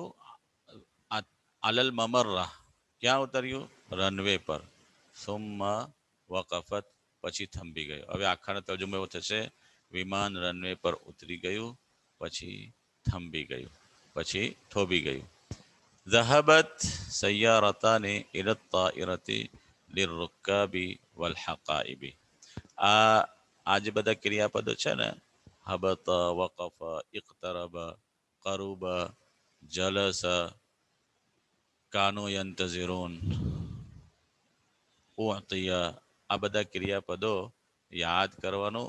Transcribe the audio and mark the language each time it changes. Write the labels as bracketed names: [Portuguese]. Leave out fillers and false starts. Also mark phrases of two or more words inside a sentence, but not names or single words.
[Arabic] على الممر, [Gujarati] ક્યાં ઉતર્યું? રનવે પર. [Arabic] ثم وقفت, [Gujarati] પછી થંભી ગયું. હવે આખાનો તર્જુમો એવો થશે: વિમાન રનવે પર ઉતરી ગયું, પછી થંભી ગયું, પછી થોભી ગયું. [Arabic] ذهبت سيارتان إلى الطائرة للركاب والحقائب. [Gujarati] આ જે બધા ક્રિયાપદો છે ને, હબત, વકફ, ઇક્તરબ, કરુબ, જલસ, [Arabic] كانوا ينتظرون, [Gujarati] ઉઅતિયા, આ બધા ક્રિયાપદો યાદ કરવાનું.